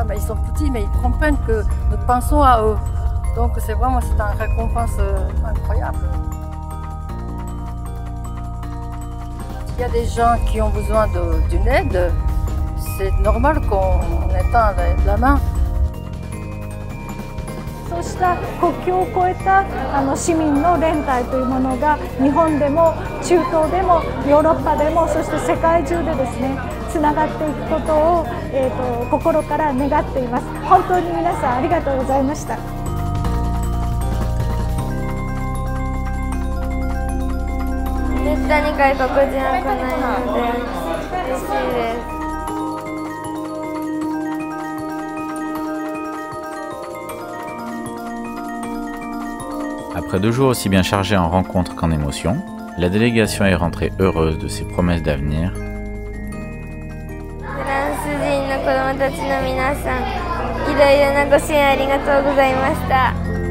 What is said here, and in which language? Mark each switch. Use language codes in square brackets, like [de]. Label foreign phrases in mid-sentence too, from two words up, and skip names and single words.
[fr] Mais ils sont petits, mais ils comprennent que nous pensons à eux. Donc c'est vraiment une récompense incroyable. Il y a des gens qui ont besoin d'une aide. C'est normal qu'on étende la main. [ja] そうした国境を越えた市民の連帯というものが日本でも中東でもヨーロッパでもそして世界中でですねつながっていくことを、心から願っています。本当に皆さんありがとうございました。ったに外国人は来ないので嬉しいです。 [fr] Après 2 jours aussi bien chargés en rencontres qu'en émotions, la délégation est rentrée heureuse de ses promesses d'avenir. [ja] フランス人の子どもたちの皆さん、いろいろなご支援ありがとうございました。